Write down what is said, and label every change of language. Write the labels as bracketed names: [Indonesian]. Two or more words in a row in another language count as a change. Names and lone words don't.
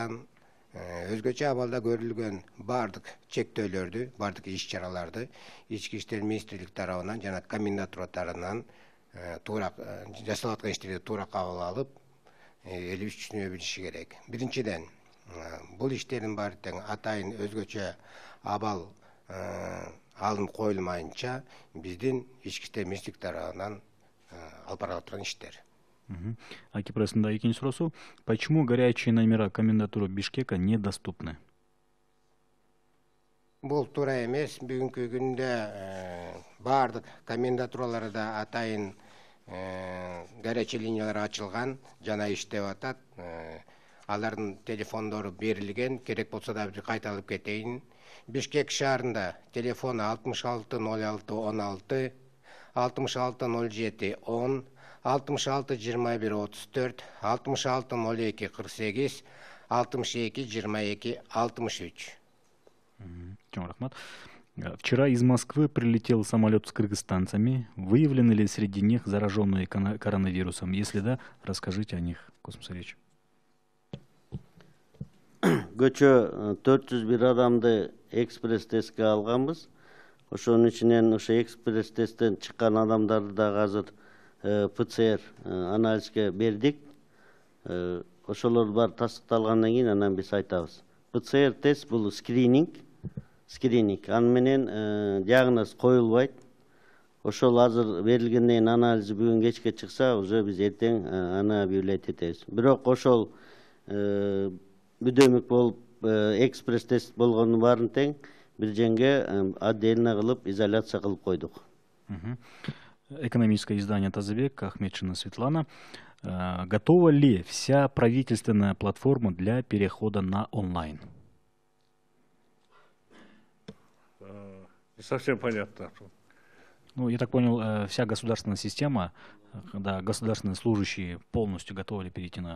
[Kyrgyz] Ошондуктан Өзгөчө абалда көрүлгөн бардык чектөөлөрдү, бардык иш-чараларды Ички иштер министрлик тарабынан жана комендатура тарабынан туура жасалып аткан иштерди туура кабыл алып, элибиз түшүнө билиши керек. Биринчиден, бул иштердин баары тең атайын өзгөчө абал алынып коюлмайынча биздин Ички иштер министрлик тарабынан алып барылып аткан иштер. Акипресында экинчи суроосу: [Russian] почему горячие номера комендатуры Бишкека недоступны? [Kyrgyz] Бул туура эмес. Бүгүнкү күндө бардык комендатураларда атайын горячий линиялар ачылган, жана иштеп атат. Алардын телефондору берилген, керек болсо да бир кайталап кетейин. Бишкек шаарында телефону 660616, 660710, 662134, 660248, 6222 63. Чоң рахмат. [Russian] Вчера из Москвы прилетел самолет с кыргызстанцами. Выявлены ли среди них зараженные коронавирусом? Если да, расскажите о них. Космос Ильич. [Kyrgyz] Көчө 401 адамды экспресс тестке алганбыз. Ошонун ичинен ошо экспресс тесттен чыккан адамдарды да азыр ПЦР анализге бердик. Ошолор бар тастыкталгандан кийин анан биз айтабыз. ПЦР тест бул скрининг. Аны менен диагноз коюлбайт. Ошол азыр берилгенден кийин анализи бүгүн кечке чыкса, уже биз эртең аны объявлять этебиз. Бирок ошол бүдөмүк болуп экспресс тест болгону баарын тең бир жерге отдельно кылып изоляция кылып койдук. [Russian] Экономическое издание «Тазабек», Ахметшина Светлана. Готова ли вся правительственная платформа для перехода на онлайн? Не совсем понятно. Ну, я так понял, вся государственная система, когда государственные служащие полностью готовы ли перейти на...